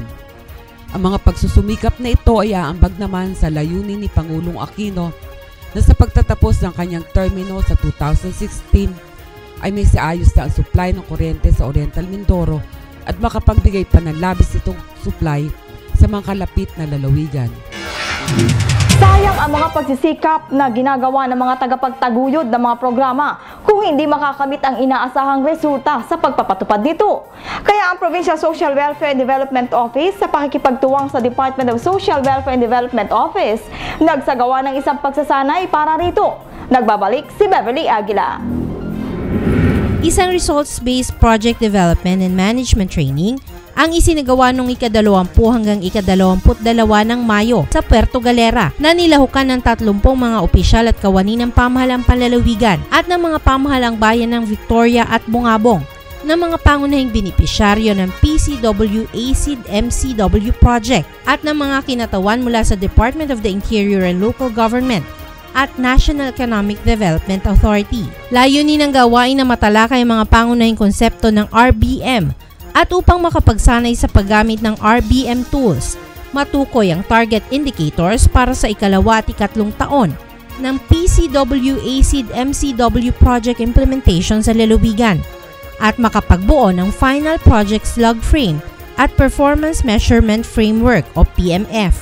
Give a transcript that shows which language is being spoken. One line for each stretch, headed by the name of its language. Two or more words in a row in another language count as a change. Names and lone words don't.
Filipino: Ang mga pagsusumikap na ito ay aambag naman sa layunin ni Pangulong Aquino na sa pagtatapos ng kanyang termino sa 2016 ay may siayos na ang supply ng kuryente sa Oriental Mindoro at makapagbigay pa ng labis itong supply sa mga kalapit na lalawigan. Sayang ang mga pagsisikap na ginagawa ng mga tagapagtaguyod ng mga programa kung hindi makakamit ang inaasahang resulta sa pagpapatupad nito. Kaya ang Provincial Social Welfare and Development Office sa pakikipagtuwang sa Department of Social Welfare and Development Office nagsagawa ng isang pagsasanay para rito. Nagbabalik si Beverly Aguila. Isang
English: results-based project development and management training
Filipino: ang isinagawa noong ika-20 hanggang ika-22 ng Mayo sa Puerto Galera na nilahukan ng 30 mga opisyal at kawani ng pamahalang panlalawigan at ng mga pamahalang bayan ng Victoria at Bungabong na mga pangunahing benepisyaryo ng PCW-ACID-MCW project at ng mga kinatawan mula sa Department of the Interior and Local Government at National Economic Development Authority. Layunin ng gawain na matalakay ang mga pangunahing konsepto ng RBM at upang makapagsanay sa paggamit ng
English: RBM tools,
Filipino: matukoy ang
English: target indicators
Filipino: para sa ikalawa at ikatlong taon ng PCW-ACID-MCW
English: project implementation
Filipino: sa lalawigan at makapagbuo ng
English: final project slug frame
Filipino: at
English: performance measurement framework
Filipino: o PMF.